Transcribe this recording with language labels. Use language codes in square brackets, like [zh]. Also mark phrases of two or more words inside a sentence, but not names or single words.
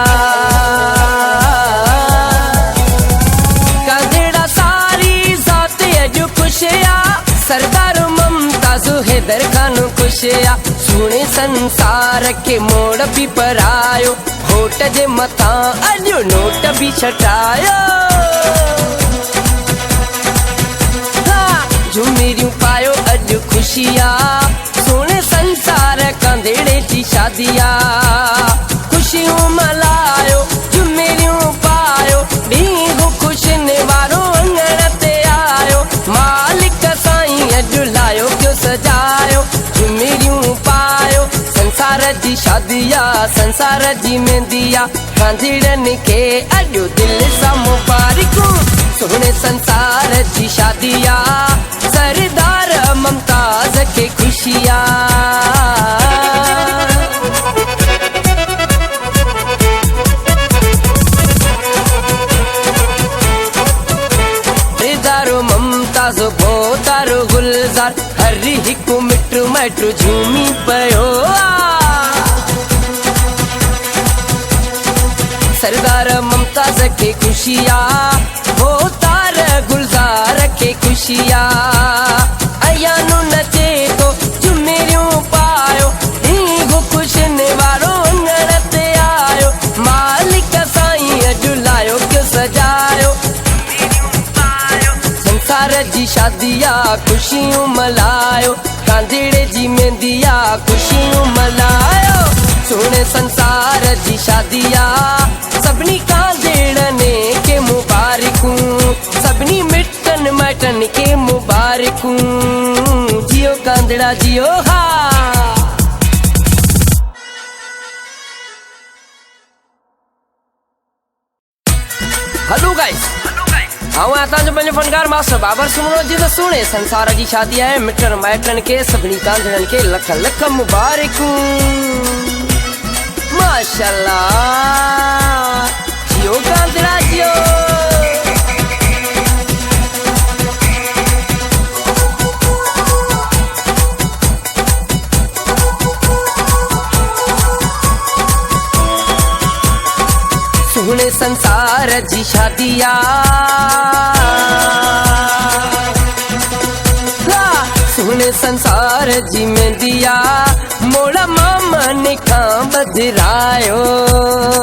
[sd] कांधड़ा सारी ज़ात अॼु खुशिया सरदार मुमताज हैदर खान खुशिया सुने संसार के मोड़ भी परायो होट जे मथां अॼु नोट भी छटायो झुमरियूं पायो अॼु खुशिया सुने संसार कांधड़े जी शादिया खुशियूं मल्हायो झुमरियूं पायो ॾींहं खुशन वारो अंगण ते आयो मालिक साईं अॼु लायो पियो सजायो झुमरियूं पायो संसार जी शादिया संसार जी मेहंदिया कांधड़नि खे अॼु दिलि सां मुबारकूं सुने संसार जी शादिया सरदार मुमताज के खुशिया सरदार मुमताज बोतारो गुलजार हर हिकु मिट माइट झूमी पयो सरदार मुमताज के खुशिया बोतार गुलजार के खुशिया अयानो नचे तो झुमरियूं पायो ॾींहं खुशन वारो अंगण ते आयो मालिक साईं अॼु लायो पियो सजायो संसार जी शादिया खुशियूं मल्हायो कांधड़े जी मेहंदिया खुशियूं मल्हायो सुने संसार जी शादिया सबनी कांदड़ने के मुबारकूं सबनी मिटन मटन के मुबारकूं जियो कांदड़ा जियो हा। [en] hello guys [sd] हाँ आता जो पंहिंजो फनकार मास्टर बाबर सुमनो जी तो सुने संसार जी शादी है मिटन माइटन के सभिनी कांदड़न के लख लख मुबारकूं माशाल्लाह जियो कांदड़ा जियो। सुने संसार जी शादिया सुने संसार जी में दिया मोड़ा मामा ने खां बधरायो